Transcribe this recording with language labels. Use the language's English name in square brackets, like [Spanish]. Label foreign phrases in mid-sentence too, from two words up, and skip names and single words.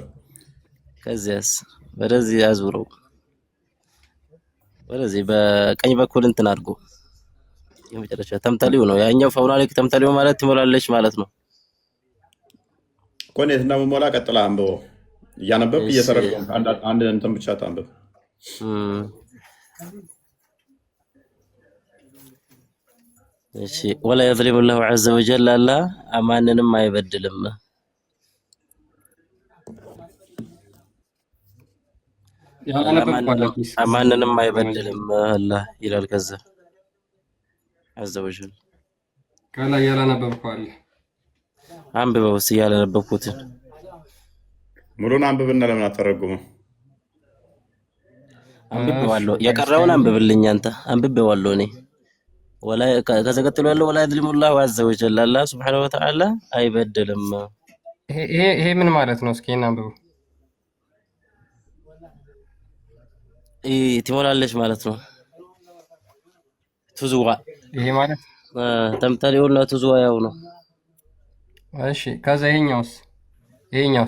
[Amharic] ከዚያስ ወደዚህ አዙረው ወደዚህ በቀኝ በኩል እንትን አድርጎ የመጨረሻ ተምተሌው ነው ያኛው። ፈውናሊክ ተምተሌው ማለት ትሞላለች ማለት ነው እኮ። እንዴት እንደምሞላ ቀጥላ አንብቦ። እያነበብክ እየተረጎም አንድ እንትን ብቻ ታንብብ። እሺ [Arabic] ولا يظلم الله عز وجل [Amharic] አላህ ማንንም አይበድልም። ማንንም አይበድልም አላህ ይላል። ከዛ [Arabic] عز وجل [Amharic] ከላይ ያላነበብከው አለ አንብበው እስኪ ያላነበብኩትን ሙሉን አንብብና ለምን አተረጉመው? አንብቤዋለሁ። የቀረውን አንብብልኝ አንተ። አንብቤዋለሁ እኔ ወላ ከዛ ቀጥሎ ያለው [Arabic] ولا يظلم الله عز وجل [Amharic] አላህ [Arabic] سبحانه وتعالى [Amharic] አይበድልም። ይሄ ምን ማለት ነው? እስኪ እናንብበው። ትሞላለች ማለት ነው። ትዙዋ ይሄ ማለት ተምተሌውና ትዙዋ ያው ነው። እሺ ከዛ ይሄኛውስ